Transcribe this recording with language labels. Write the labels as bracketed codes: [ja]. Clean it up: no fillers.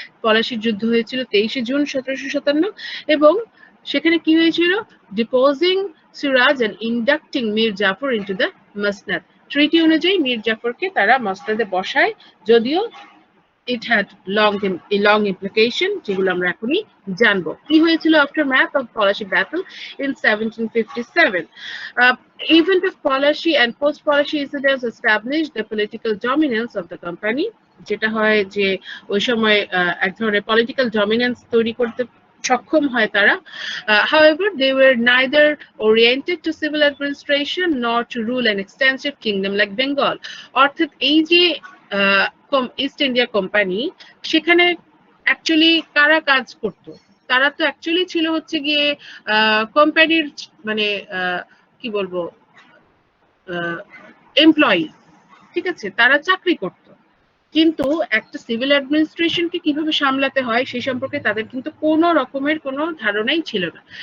[bn] পলাশির যুদ্ধ হয়েছিল 23শে জুন 1757 এবং সেখানে কি হয়েছিল? [en] Deposing Siraj and inducting Mir Jafar into the মসনদ। [bn] ট্রিটি অনুযায়ী মীর জাফরকে তারা মসনদে বসায়, যদিও [en] it had long implication, [bn] যেগুলো আমরা এখনই জানবো। কি হয়েছিল [en] after math of Palashi battle in 1757? Event of Palashi and post-Palashi incidents established the political dominance of the company, [bn] যেটা হয় যে ওই সময় এক ধরনের পলিটিক্যাল ডমিনেন্স তৈরি করতে সক্ষম হয় তারা। [en] However, they were neither oriented to civil administration nor to rule an extensive kingdom like Bengal. [bn] অর্থাৎ এই যে ইস্ট ইন্ডিয়া কোম্পানি, সেখানে অ্যাকচুয়ালি কারা কাজ করত? তারা তো অ্যাকচুয়ালি ছিল হচ্ছে গিয়ে কোম্পানির মানে কি বলবো এমপ্লয়ি, ঠিক আছে, তারা চাকরি করত, কিন্তু একটা সিভিল অ্যাডমিনিস্ট্রেশনকে কিভাবে সামলাতে হয় সেই সম্পর্কে তাদের কিন্তু কোনো রকমের কোনো ধারণাই ছিল না।